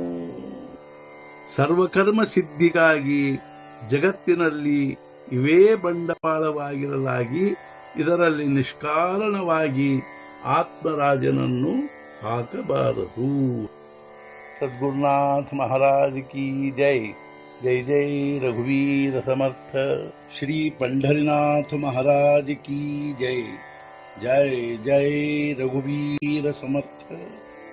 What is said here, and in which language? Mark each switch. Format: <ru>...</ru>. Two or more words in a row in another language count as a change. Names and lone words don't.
<kn>ಸರ್ವಕರ್ಮ ಸಿದ್ಧಿಗಾಗಿ ಜಗತ್ತಿನಲ್ಲಿ ಇವೇ ಬಂಡವಾಳವಾಗಿರಲಾಗಿ ಇದರಲ್ಲಿ ನಿಷ್ಕಾರಣವಾಗಿ ಆತ್ಮರಾಜನನ್ನು ಹಾಕಬಾರದು.</kn> <hi>सद्गुरुनाथ महाराज की जय.</hi> <mr>जय जय रघुवीर समर्थ.</mr> <hi>श्री पंढरीनाथ महाराज की जय.</hi> <mr>जय जय रघुवीर समर्थ.</mr>